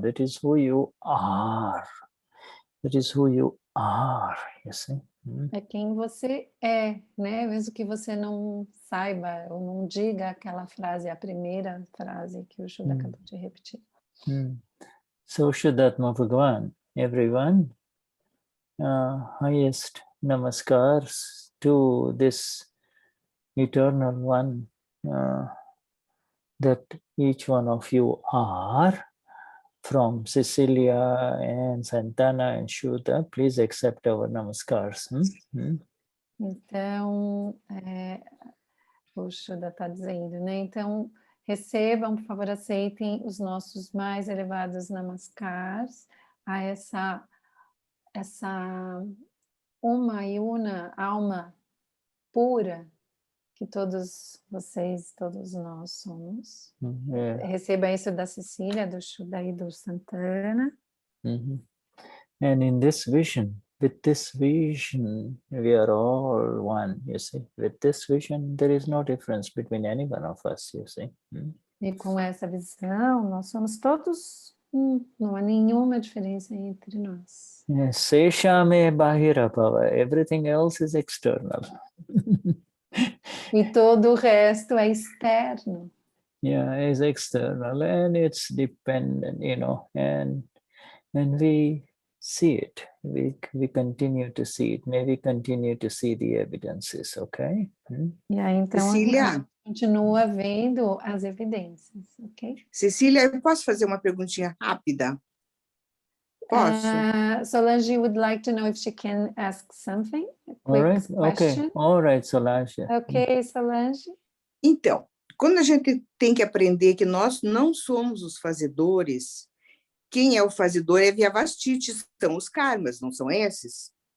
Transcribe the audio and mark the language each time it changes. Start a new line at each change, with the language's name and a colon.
English: That is who you are. That is who you are, you see.
Portuguese: É quem você é, né? Mesmo que você não saiba ou não diga aquela frase, a primeira frase que o Shuddha acabou de repetir.
English: So Vishuddhatma Bhagavan, everyone, highest namaskars to this eternal one that each one of you are, from Cecilia and Santana and Shuddha. Please accept our namaskars.
Portuguese: Então, o Shuddha está dizendo, né? Então, recebam, por favor, aceitem os nossos mais elevados namaskars a essa uma e una alma pura que todos vocês, todos nós somos. Receba isso da Cecília, do Shuddha e do Santana.
English: And in this vision, with this vision, we are all one, you see. With this vision, there is no difference between any one of us, you see.
Portuguese: E com essa visão, nós somos todos não há nenhuma diferença entre nós.
Sanskrit: Seshame bahirabhava,
English: everything else is external.
Portuguese: E todo o resto é externo.
English: Yeah, it's external and it's dependent, and we see it. We continue to see it. Maybe continue to see the evidences, okay?
Portuguese: E aí, então, Cecília, a gente continua vendo as evidências, ok? Cecília, eu posso fazer uma perguntinha rápida? Posso?
English: Solange would like to know if she can ask something. A quick All right, question. okay. All right, Solange.
Portuguese: Ok, Solange. Então, quando a gente tem que aprender que nós não somos os fazedores, quem é o fazedor é Vyavastiti, são os karmas, não são esses?